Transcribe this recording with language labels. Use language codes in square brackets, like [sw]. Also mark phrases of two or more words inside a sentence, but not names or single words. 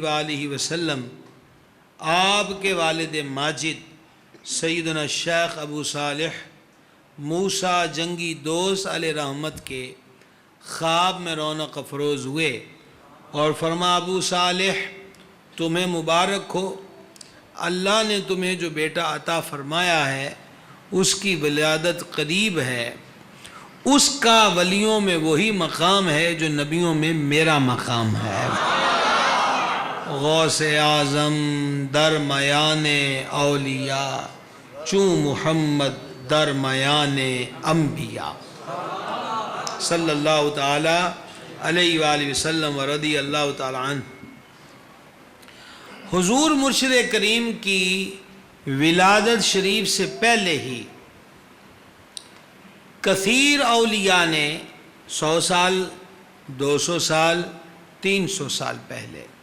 [ar] وآلہ وسلم [ur] آپ کے والد ماجد سیدنا شیخ ابو صالح موسیٰ جنگی دوست علیہ رحمت کے خواب میں رونق افروز ہوئے اور فرما ابو صالح تمہیں مبارک ہو، اللہ نے تمہیں جو بیٹا عطا فرمایا ہے اس کی ولادت قریب ہے، اس کا ولیوں میں وہی مقام ہے جو نبیوں میں میرا مقام ہے۔ [fa] غوث اعظم در میان اولیاء چون محمد در میان انبیاء [ar] صلی اللہ تعالی علیہ وآلہ وسلم ورضی اللہ تعالی عنہ۔ [ur] حضور مرشد کریم کی ولادت شریف سے پہلے ہی کثیر اولیاء نے 100 سال، 200 سال، 300 سال پہلے